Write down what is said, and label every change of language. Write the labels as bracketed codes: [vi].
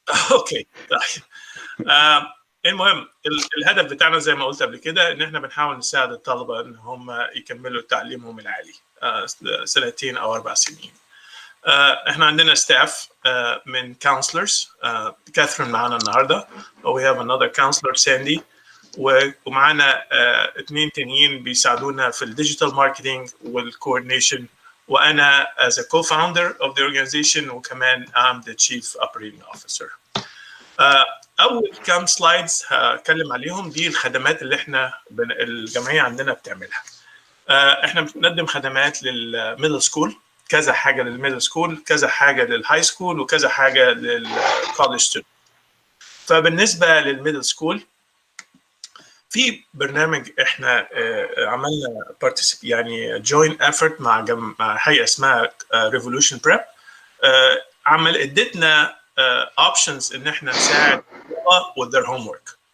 [ar] اوكي طيب. المهم الهدف بتاعنا زي ما قلت قبل كده ان احنا بنحاول نساعد الطلبه ان هم يكملوا تعليمهم العالي 2 أو 4 سنين. احنا عندنا ستاف من كونسلرز. كاثرين معانا النهارده، [en] we have another counselor [ar] ساندي، ومعانا 2 تانيين بيساعدونا في الديجيتال ماركتينج والكوردينيشن، وانا [en] as a co-founder of the organization، [ar] وكمان [en] I'm the chief operating officer. [ar] اول كام سلايدز هتكلم عليهم دي الخدمات اللي احنا الجمعيه عندنا بتعملها. احنا بنقدم خدمات للميدل سكول، كذا حاجه للميدل سكول، كذا حاجه للهاي سكول، وكذا حاجه للكولج ستودنت. فبالنسبه للميدل سكول في برنامج احنا عملنا يعني جوين افورت مع هيئه اسمها ريفولوشن بريب. ادتنا options ان احنا نساعد [en] with their homework.